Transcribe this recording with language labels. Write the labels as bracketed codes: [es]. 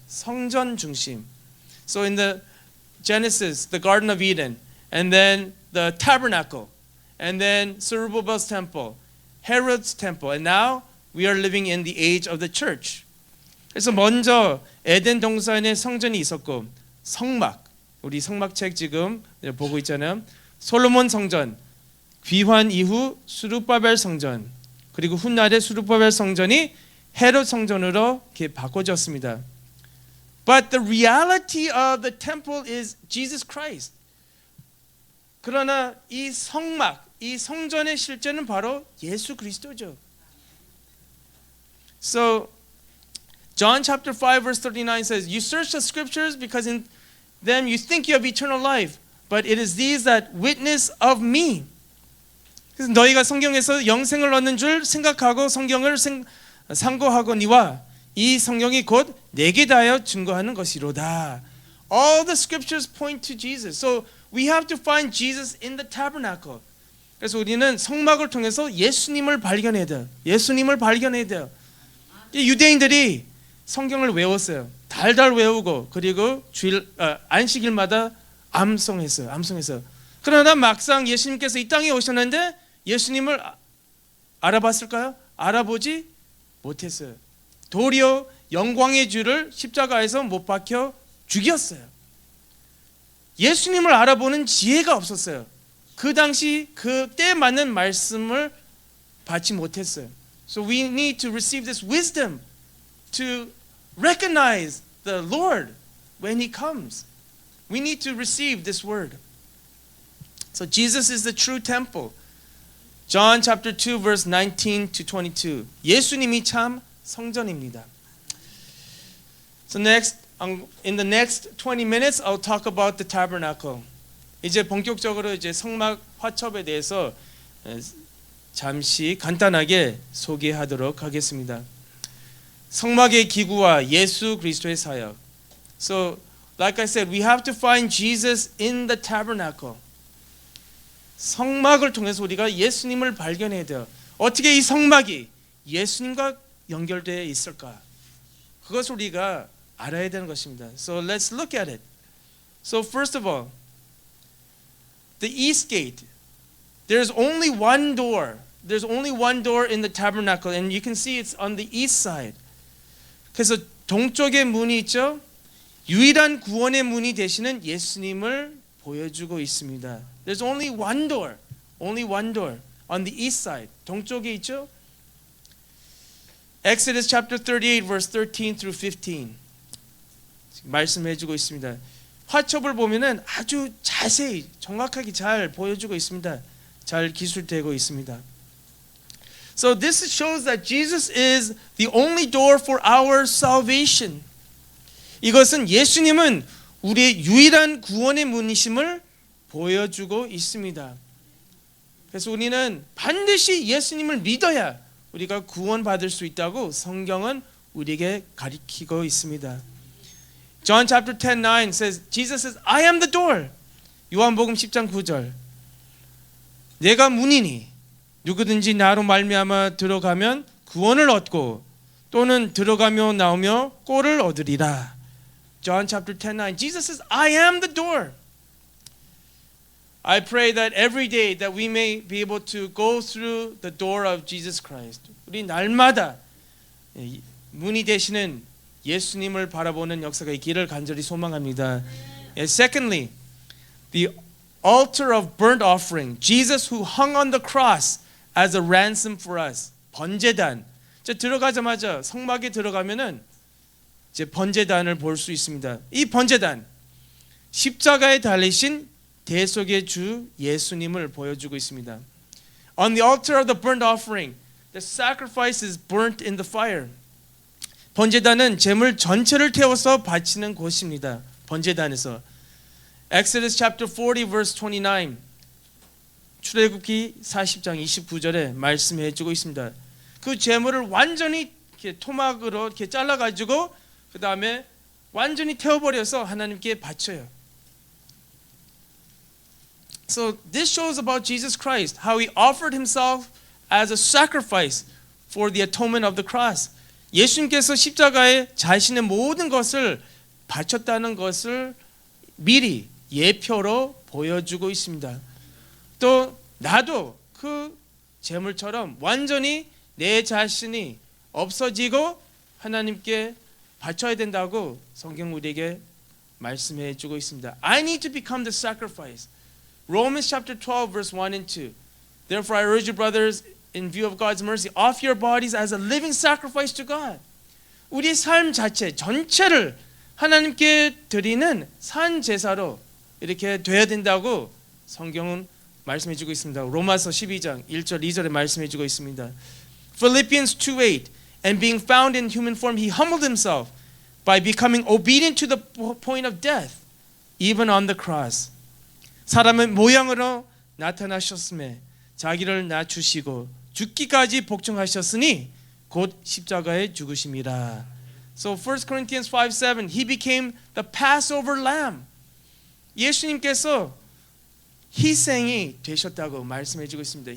[ko] 성전 중심. [en] So in the Genesis, the Garden of Eden, and then the tabernacle, and then Zerubbabel's temple, Herod's temple, and now we are living in the age of the church. [ko] 그래서 먼저 에덴 동산에 성전이 있었고 성막, 우리 성막책 지금 보고 있잖아요. 솔로몬 성전, 귀환 이후 수르바벨 성전, 그리고 훗날의 수르바벨 성전이 헤롯 성전으로 이렇게 바꿔졌습니다. [en] But the reality of the temple is Jesus Christ. [ko] 그러나 이 성막, 이 성전의 실제는 바로 예수 그리스도죠. [en] So John chapter 5 verse 39 says, "You search the scriptures because in them you think you have eternal life, but it is these that witness of me." [ko] 그래서 너희가 성경에서 영생을 얻는 줄 생각하고 성경을 상고하거니와 이 성경이 곧 내게 다하여 증거하는 것이로다. [en] All the scriptures point to Jesus. So we have to find Jesus in the tabernacle. [ko] 그래서 우리는 성막을 통해서 예수님을 발견해야 돼요. 예수님을 발견해야 돼요. 유대인들이 성경을 외웠어요. 달달 외우고 그리고 안식일마다 암송했어요. 그러나 막상 예수님께서 이 땅에 오셨는데 예수님을 알아봤을까요? 알아보지 못했어요. 도리어 영광의 주를 십자가에서 못 박혀 죽였어요. 예수님을 알아보는 지혜가 없었어요. 그 당시 그 때에 맞는 말씀을 받지 못했어요. [en] So we need to receive this wisdom to recognize the Lord when He comes. We need to receive this word. So Jesus is the true temple. John chapter 2 verse 19 to 22. [ko] 예수님이 참 성전입니다. [en] So next, in the next 20 minutes, I'll talk about the tabernacle. [ko] 이제 본격적으로 이제 성막 화첩에 대해서 잠시 간단하게 소개하도록 하겠습니다. 성막의 기구와 예수 그리스도의 사역. [en] So, like I said, we have to find Jesus in the tabernacle. [ko] 성막을 통해서 우리가 예수님을 발견해야 돼요. 어떻게 이 성막이 예수님과 연결되어 있을까? 그것을 우리가 알아야 되는 것입니다. [en] So let's look at it. So first of all, the east gate. There's only one door. There's only one door in the tabernacle, and you can see it's on the east side. [ko] 그래서 동쪽에 문이 있죠. 유일한 구원의 문이 되시는 예수님을 보여주고 있습니다. [en] There's only one door on the east side. [ko] 동쪽에 있죠. [en] Exodus chapter 38 verse 13 through 15. [ko] 말씀해주고 있습니다. 화첩을 보면은 아주 자세히 정확하게 잘 보여주고 있습니다. 잘 기술되고 있습니다. [en] So this shows that Jesus is the only door for our salvation. [ko] 이것은 예수님은 우리의 유일한 구원의 문이심을 보여주고 있습니다. 그래서 우리는 반드시 예수님을 믿어야 우리가 구원받을 수 있다고 성경은 우리에게 가르치고 있습니다. [en] John chapter 10:9 says, Jesus says, I am the door. [ko] 요한복음 10장 9절. 내가 문이니 누구든지 나로 말미암아 들어가면 구원을 얻고 또는 들어가며 나오며 꼴을 얻으리라. [en] John chapter 10:9. Jesus says, I am the door. I pray that every day that we may be able to go through the door of Jesus Christ. [ko] 우리 날마다 문이 되시는 예수님을 바라보는 역사가 있기를 간절히 소망합니다. [en] And secondly, the altar of burnt offering. Jesus who hung on the cross as a ransom for us. [ko] 번제단. 들어가자마자 성막에 들어가면은 이제 번제단을 볼 수 있습니다. 이 번제단 십자가에 달리신 대속의 주 예수님을 보여주고 있습니다. [en] On the altar of the burnt offering, the sacrifice is burnt in the fire. [ko] 번제단은 제물 전체를 태워서 바치는 곳입니다. 번제단에서. [en] Exodus chapter 40 verse 29. [ko] 출애굽기 40장 29절에 말씀해 주고 있습니다. 그 제물을 완전히 이렇게 토막으로 이렇게 잘라 가지고 그다음에 완전히 태워버려서 하나님께 바쳐요. [en] So this shows about Jesus Christ, how he offered himself as a sacrifice for the atonement of the cross. [ko] 예수님께서 십자가에 자신의 모든 것을 바쳤다는 것을 미리 예표로 보여주고 있습니다. 또 나도 그 제물처럼 완전히 내 자신이 없어지고 하나님께 바쳐야 된다고 성경 우리에게 말씀해 주고 있습니다. [en] I need to become the sacrifice. Romans chapter 12 verse 1 and 2. Therefore I urge you brothers in view of God's mercy offer your bodies as a living sacrifice to God. [ko] 우리 삶 자체 전체를 하나님께 드리는 산 제사로 이렇게 돼야 된다고 성경은 말씀해 주고 있습니다. 로마서 12장 1절 2절에 말씀해 주고 있습니다. [en] Philippians 2:8 And being found in human form he humbled himself by becoming obedient to the point of death even on the cross. [ko] 사람의 모양으로 나타나셨음에 자기를 낮추시고 죽기까지 복종하셨으니 곧 십자가에 죽으심이라. [en] So 1 Corinthians 5:7 He became the Passover lamb. [ko] 예수님께서 희생이 되셨다고 말씀해 주고 있습니다.